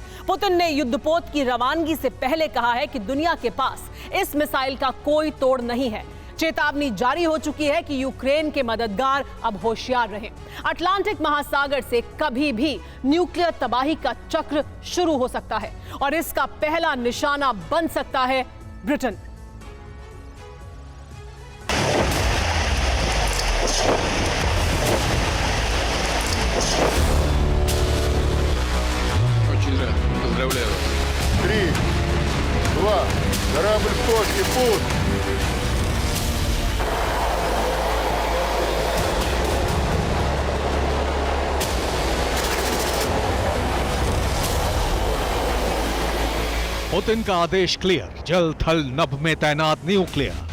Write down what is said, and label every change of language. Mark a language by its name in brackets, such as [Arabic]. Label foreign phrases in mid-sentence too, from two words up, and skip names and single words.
[Hindi] पुतिन ने युद्धपोत की रवानगी से पहले कहा है कि दुनिया के पास इस मिसाइल का कोई तोड़ नहीं है। चेतावनी जारी हो चुकी है कि यूक्रेन के मददगार अब होशियार रहें। अटलांटिक महासागर से कभी भी न्यूक्लियर तबाही का चक्र शुरू हो सकता है, और इसका पहला निशाना बन सकता है ब्रिटेन। [Russian] Поздравляю вас. 3, 2, корабль в точке, пуск. [Hindi] पुतिन का आदेश क्लियर, जल थल नभ में तैनात न्यूक्लियर।